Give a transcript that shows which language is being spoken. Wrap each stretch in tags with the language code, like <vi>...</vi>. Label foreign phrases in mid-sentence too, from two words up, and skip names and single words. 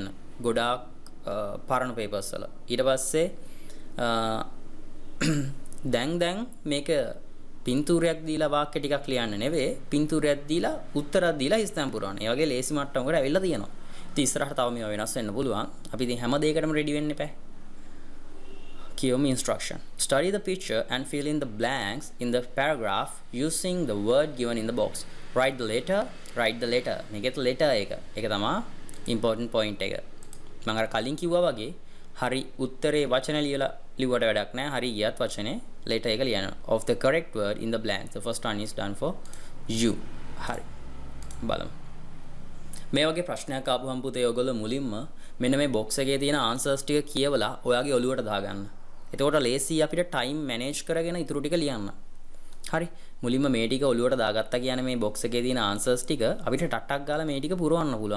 <si>ගොඩාක් පරණ papers වල. ඊට පස්සේ දැන් මේක පින්තූරයක් දීලා වාක්‍ය ටිකක් ලියන්න නෙවෙයි. පින්තූරයක් දීලා උත්තරයක් දීලා ස්ථාන පුරවන්න. ඒ වගේ ලේසි මට්ටමකට ඇවිල්ලා තියෙනවා. ඉතින් ඉස්සරහට තව මේවා වෙනස් වෙන්න පුළුවන්. අපි ඉතින් හැම දෙයකටම ready වෙන්න එපා.</si> <en>Give me instruction. Study the picture and fill in the blanks in the paragraph using the word given in the box. Write the letter.</en> <si>මේකේ letter එක. ඒක තමයි</si> <en>important point</en> <si>එක. මම අර කලින් කිව්වා වගේ හරි උත්තරේ වචන ලියුවට වැඩක් නැහැ. හරි ගියත් වචනේ letter එක ලියන්න.</si> <en>Of the correct word in the blanks. The first one is done for you.</en> <si>හරි. බලමු. මේ වගේ ප්‍රශ්නයක් ආපුවම පුතේ ඔයගොල්ලෝ මුලින්ම මෙන්න මේ box එකේ තියෙන answers ටික කියවලා ඔයාගේ ඔළුවට දාගන්න. එතකොට ලේසි අපිට</si> <en>time manage</en> <si>කරගෙන ඉතුරු ටික ලියන්න. හරි. මුලින්ම මේ ටික ඔළුවට දාගත්තා කියන්නේ මේ box එකේ තියෙන answers ටික අපිට ටට්ටක් ගාලා මේ ටික පුරවන්න පුළුවන්.</si>